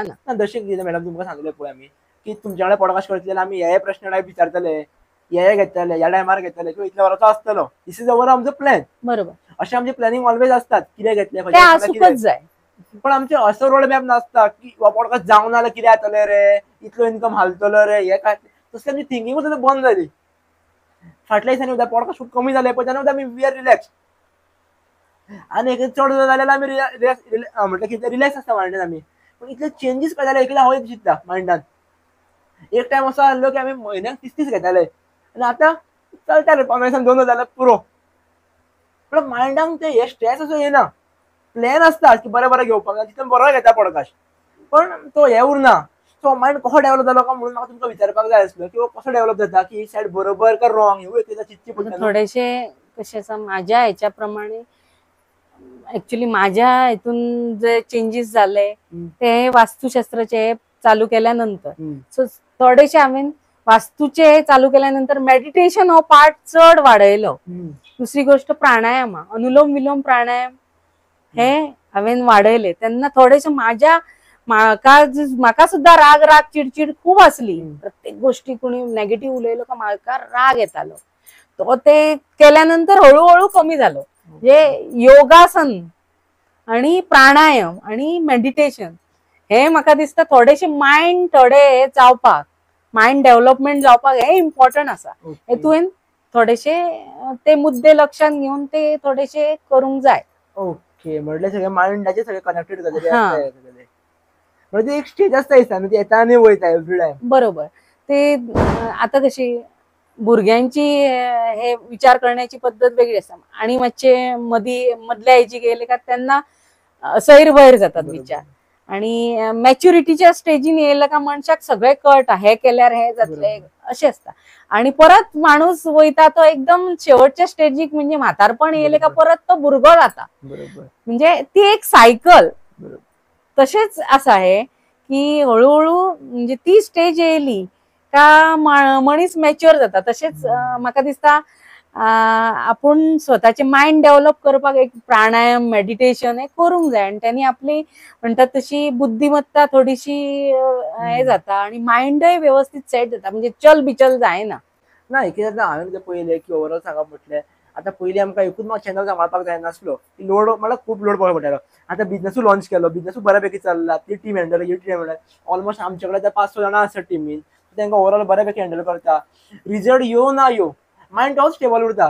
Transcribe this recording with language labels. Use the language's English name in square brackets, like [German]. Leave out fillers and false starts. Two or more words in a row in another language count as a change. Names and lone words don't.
[Konkani] जशें कितें मॅडम तुमकां सांगले पळय आमी की तुमच्या कडेन पॉडकास्ट करतले आमी हे प्रश्न टायप विचारतले हे घेतले या टायमार घेतले किंवा इतल्या वरांचो आसतलो. [English] This is our [Konkani] आमचो प्लॅन. बरोबर, असे आमचे प्लॅनिंग ऑलवेज असतात कितें घेतले ते आसूकच जाय. पण आमचे असं रोड मॅप नासता की पॉडकास्ट जावं ना कितें जातले रे, इतलो इन्कम हालतलो रे, हे काय तसली आमची थिंकिंगूच आतां बंद जाली. फाटल्या दिसांनी उद्या पॉडकास्ट खूप कमी झाले पण त्याने उद्या आमी [English] We are relax [Konkani] आणि एक चड जाल्यार आमी म्हटलं कितें रिलॅक्स आसता मायंडान आमी. पण इतले चेंजीस काय जाले एकदा हांव एक चिंतता मायंडान. एक टायम असो आसलो की आमी म्हयन्याक 30 घेताले आणि आता चलता रे 1500 जाल्यार पुरो. पण मायंडाक ते हे स्ट्रेस असो येना. प्लॅन असता की बरें बरें घेवपाक तितून बरो घेता पॉडकास्ट पण तो हे उरना. सो मायंड कसो डेव्हलप जालो का म्हणून म्हाका तुमकां विचारपाक जाय आसलो की कसो डेव्हलप जाता की ही सायड बरोबर का रॉंग ह्यो एकदा चिंतची पडटा. [Marathi] थोडेसे कसे असं माझ्या ह्याच्याप्रमाणे ऍक्च्युली माझ्या हितून जे चेंजेस झाले ते वास्तुशास्त्राचे चालू केल्यानंतर. [Konkani] सो थोडेसे हांवें वास्तूचे चालू केल्यानंतर मेडिटेशन हो पार्ट चड वाडयलो. दुसरी गोष्ट प्राणायाम, अनुलोम विलोम प्राणायाम हे हांवें वाडयले. तेन्ना थोडेशे म्हाका सुद्धा राग राग चिडचिड खूप असली. प्रत्येक गोष्टी कोणी नेगेटिव्ह उलयलो का म्हाका राग येतालो. [Marathi] तो ते केल्यानंतर हळूहळू कमी झालो. [Konkani] म्हणजे योगासन आणि प्राणायाम आणि मेडिटेशन हे म्हाका दिसता थोडेशे मायंड थोडे जावपाक, मायंड डेव्हलपमेंट जावपाक हे इम्पॉर्टंट आसा. हे तुवें थोडेशे ते मुद्दे लक्षात घेऊन ते थोडेशे करूंक जाय. ओके, म्हटल्यार सगळे मायंडाचे सगळे कनेक्टेड गजाली आसता. म्हणजे एक स्टेज असता दिसता न्हू, ती येता आनी वयता [English] every time. [Konkani] बरोबर. ते आता कशी भुरग्यांची हे विचार करण्याची पद्धत वेगळी असता आणि मातशे मधल्या हेजी गेले का त्यांना सैर वैर जातात विचार आणि मॅच्युरिटीच्या स्टेजीन येयला का मनशाक सगळे कळटा हे केल्यार हे जातले अशें असता. आणि परत माणूस वयता तो एकदम शेवटच्या स्टेजीक म्हणजे म्हातारपण येयले का परत तो भुरगो जाता. म्हणजे ती एक सायकल. तसेच आसा हे की हळूहळू म्हणजे ती स्टेज येयली का मनीस मॅच्युअर जाता. तसेच म्हाका दिसता आपूण स्वतःचे मायंड डेव्हलप करपाक एक प्राणायाम मेडिटेशन हे करूंक जाय आणि त्यांनी आपली म्हणतात तशी बुद्धिमत्ता थोडीशी हे जाता आणि माइंडय व्यवस्थित सेट जाता. म्हणजे चल बिचल जायना. नाही कितें जाता हांवें कितें पळयलें की ओवरऑल सांगप म्हटल्यार आता पयलीं आमकां एकूच चॅनल सांबाळपाक जायनासलो. लोड म्हळ्यार खूप लोड पळोवपाक पडटालो. आता बिझनसूय लॉन्च केलो, बिझनसूय बऱ्यापैकी चल्ला. ती टीम हँडल ही टीम हँडल ऑलमोस्ट आमचे कडेन 5-6 जाणां आसता टिमीन. तांकां ओवरऑल बऱ्यापैकी हँडल करता. रिजल्ट येवं ना येवं मायंड तोच स्टेबल उरता.